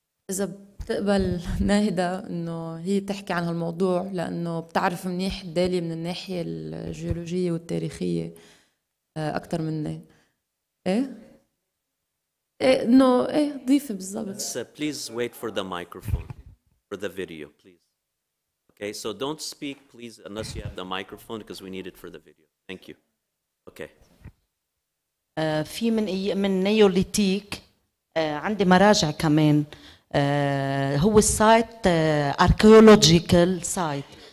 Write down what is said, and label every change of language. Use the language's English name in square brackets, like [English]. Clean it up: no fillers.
[Arabic] إذا بتقبل ناهدة إنه هي تحكي عن هالموضوع، لأنه بتعرف منيح دالية من الناحية الجيولوجية والتاريخية أكثر مني. إيه؟ إيه إنه إيه ضيفي بالضبط. [English] Please wait for the microphone for the video, please. Okay, so don't speak, please, unless you have the microphone, because we need it for the video. Thank you. Okay. [Arabic] في من نيوليتيك عندي مراجع كمان. هو السايت archaeological سايت.